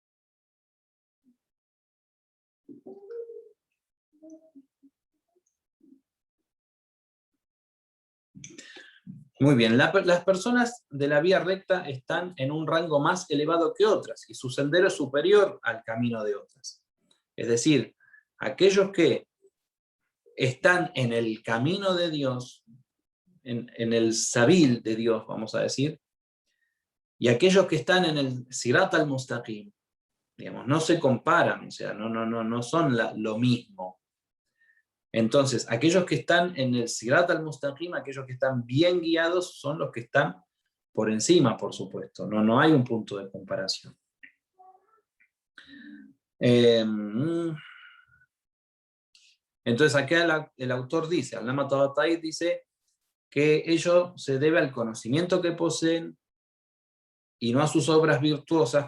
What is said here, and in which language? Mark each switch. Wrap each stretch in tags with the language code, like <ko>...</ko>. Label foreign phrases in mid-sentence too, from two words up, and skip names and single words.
<es>Muy bien, las personas de la vía recta están en un rango más elevado que otras y su sendero es superior al camino de otras. Es decir, aquellos que están en el camino de Dios, en el sabil de Dios, vamos a decir, y aquellos que están en el</es> <ar>صراط المستقيم,</ar> <es>digamos, no se comparan, o sea, no son lo mismo. Entonces, aquellos que están en el</es> <ar>صراط المستقيم,</ar> <es>aquellos que están bien guiados, son los que están por encima, por supuesto. No hay un punto de comparación. Entonces, acá el autor dice, Allama Tabatabai dice que ello se debe al conocimiento que poseen y no a sus obras virtuosas.</es>